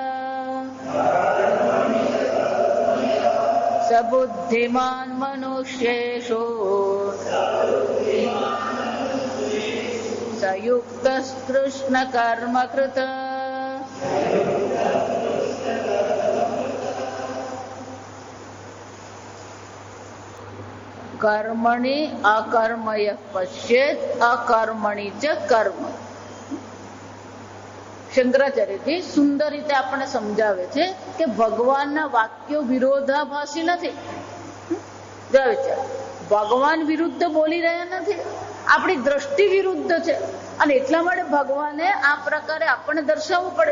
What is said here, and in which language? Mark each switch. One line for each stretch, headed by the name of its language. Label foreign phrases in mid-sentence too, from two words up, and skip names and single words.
Sanskrit: स बुद्धिमान् मनुष्येषु स युक्त कृष्ण कर्म कृत कर्मणि अकर्मय पश्येत अकर्मणि च कर्म.
Gujarati: શંકરાચાર્યજી સુંદર રીતે આપણને સમજાવે છે કે ભગવાનના વાક્યો વિરોધાભાસી નથી. ભગવાન વિરુદ્ધ બોલી રહ્યા નથી, આપણી દ્રષ્ટિ વિરુદ્ધ છે અને એટલા માટે ભગવાને આ પ્રકારે આપણને દર્શાવવું પડે.